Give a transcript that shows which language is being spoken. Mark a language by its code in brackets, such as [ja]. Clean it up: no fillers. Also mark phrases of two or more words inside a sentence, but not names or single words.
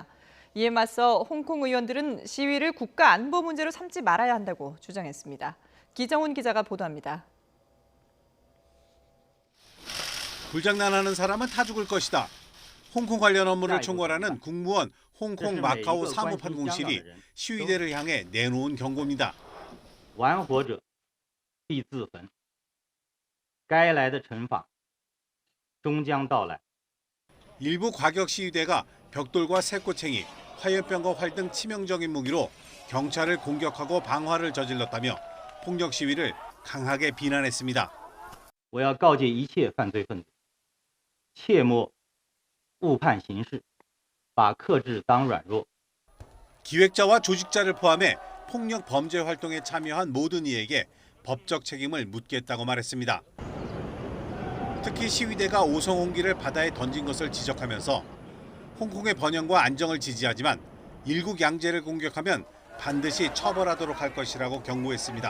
[ko] 이에 맞서 홍콩 의원들은 시위를 국가 안보 문제로 삼지 말아야 한다고 주장했습니다. 기정훈 기자가 보도합니다. 불장난하는 사람은 타 죽을 것이다. 홍콩 관련 업무를 총괄하는 국무원 홍콩 마카오 사무판공실이 시위대를 향해 내놓은 경고입니다. [zh] 玩火者必自焚，该来的惩罚终将到来。 [ko] 일부 과격 시위대가 벽돌과 쇠꼬챙이, 화염병과 활 등 치명적인 무기로 경찰을 공격하고 방화를 저질렀다며 폭력 시위를 강하게 비난했습니다. [zh] 我要告诫一切犯罪分子， 切莫误判形势，把克制当软弱。 [ko] 기획자와 조직자를 포함해 폭력 범죄 활동에 참여한 모든 이에게 법적 책임을 묻겠다고 말했습니다. 특히 시위대가 오성홍기를 바다에 던진 것을 지적하면서 홍콩의 번영과 안정을 지지하지만 일국 양제를 공격하면 반드시 처벌하도록 할 것이라고 경고했습니다.